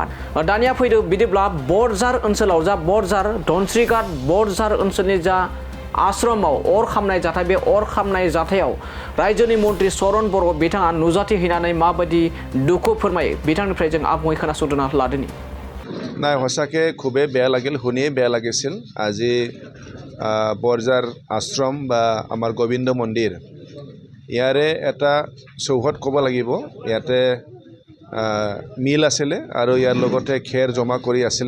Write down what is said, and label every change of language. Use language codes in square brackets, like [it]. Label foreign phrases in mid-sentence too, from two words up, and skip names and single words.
[brx] दानिया फैदो बिदिब्ला बरझार ओनसोलाव जा बरझार धनस्रिघाट बरझार ओनसोलनि जा आश्रमाव अर खामनाय जाथाय बे अर खामनाय जाथायाव रायजोनि मन्त्रि चरण बर' बिथाङा नुजाथिहैनानै माबायदि दुखु फोरमायो बिथांनिफ्राय जों आबुङै खोनासंना लादोनि। [as] নাই সঁচাকৈ খুবেই বেয়া লাগিল, শুনিয়ে বেয়া লাগিছিল। আজি বৰঝাৰ আশ্ৰম বা আমাৰ গোবিন্দ মন্দিৰ ইয়াৰে এটা চৌহদ ক'ব লাগিব। ইয়াতে মিল আছিলে আৰু ইয়াৰ লগতে খেৰ জমা কৰি আছিলে।